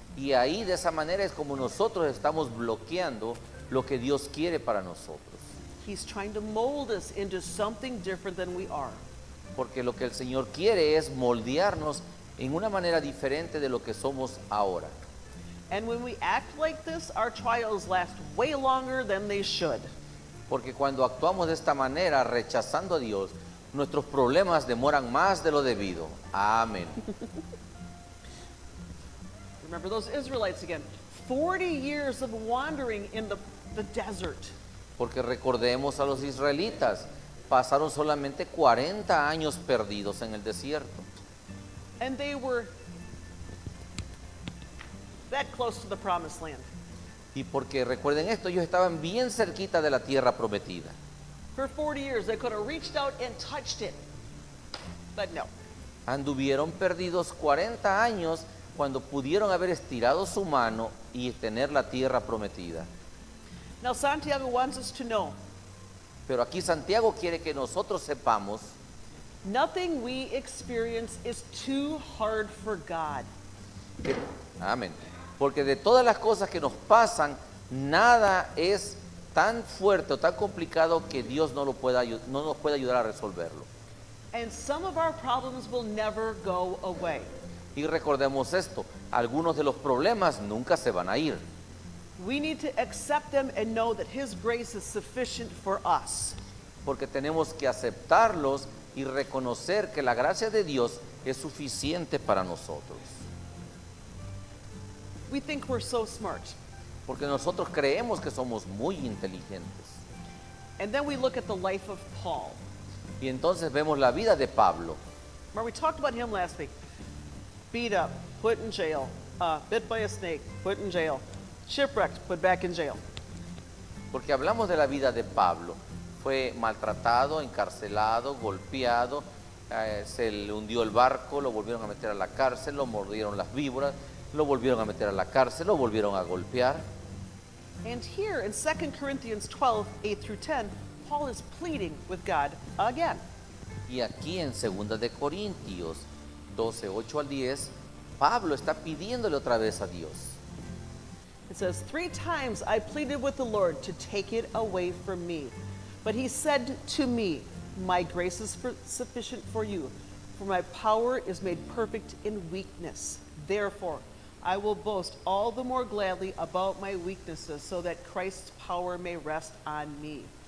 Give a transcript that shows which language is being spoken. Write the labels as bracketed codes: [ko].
[es] Y ahí de esa manera es como nosotros estamos bloqueando lo que Dios quiere para nosotros. [en] He's trying to mold us into something different than we are. [es] Porque lo que el Señor quiere es moldearnos en una manera diferente de lo que somos ahora. [en] And when we act like this, our trials last way longer than they should. [es] Porque cuando actuamos de esta manera, rechazando a Dios, nuestros problemas demoran más de lo debido. Amén. [en] Remember those Israelites again. 40 years of wandering in the desert. [es] Porque recordemos a los israelitas, pasaron solamente 40 años perdidos en el desierto. [en] And they were that close to the promised land. [es] Y porque recuerden esto, ellos estaban bien cerquita de la tierra prometida. [en] For 40 years, they could have reached out and touched it. But no. [es] Anduvieron perdidos 40 años cuando pudieron haber estirado su mano y tener la tierra prometida. [en] Now, Santiago wants us to know [es] Pero aquí Santiago quiere que nosotros sepamos [en] nothing we experience is too hard for God. [es] que, amén, porque de todas las cosas que nos pasan, nada es tan fuerte o tan complicado que Dios no nos pueda ayudar a resolverlo. [en] And some of our problems will never go away. [es] Y recordemos esto, algunos de los problemas nunca se van a ir. [en] We need to accept them and know that His grace is sufficient for us. [es] Porque tenemos que aceptarlos y reconocer que la gracia de Dios es suficiente para nosotros. [en] We think we're so smart. [es] Porque nosotros creemos que somos muy inteligentes. [en] And then we look at the life of Paul. [es] Y entonces vemos la vida de Pablo. [en] Remember, we talked about him last week. Beat up, put in jail, bit by a snake, put in jail, shipwrecked, put back in jail. [es] Porque hablamos de la vida de Pablo. Fue maltratado, encarcelado, golpeado, se le hundió el barco, lo volvieron a meter a la cárcel, lo mordieron las víboras, lo volvieron a meter a la cárcel, lo volvieron a golpear. [en] And here in 2 Corinthians 12, 8 through 10, Paul is pleading with God again. [es] Y aquí en 2 de Corintios 12, 8 al 10, Pablo está pidiéndole otra vez a Dios. [en] It says, 3 times I pleaded with the Lord to take it away from me. But He said to me, my grace is sufficient for you, for my power is made perfect in weakness. Therefore, I will boast all the more gladly about my weaknesses, so that Christ's power may rest on me.